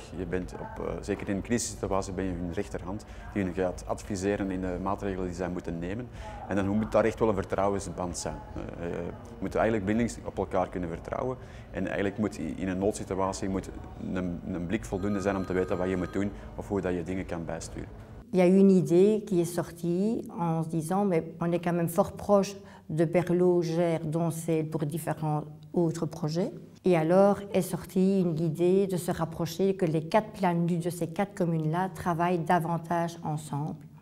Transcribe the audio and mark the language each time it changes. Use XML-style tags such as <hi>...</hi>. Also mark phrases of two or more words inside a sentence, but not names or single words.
<nl>Je bent zeker in een crisissituatie ben je hun rechterhand die hun gaat adviseren in de maatregelen die zij moeten nemen. En dan moet daar echt wel een vertrouwensband zijn. Je moet eigenlijk blindelings op elkaar kunnen vertrouwen en eigenlijk moet in een noodsituatie een blik voldoende zijn om te weten wat je moet doen of hoe dat je dingen kan bijsturen.</nl> <fr>Il y a eu une idée qui est sortie en se disant mais on est quand même fort proche de Berlot, Gers, Doncel pour différents autres projets. Et alors est sortie une idée de se rapprocher, que les 4 plannus de ces 4 communes-là travaillent davantage ensemble.</fr>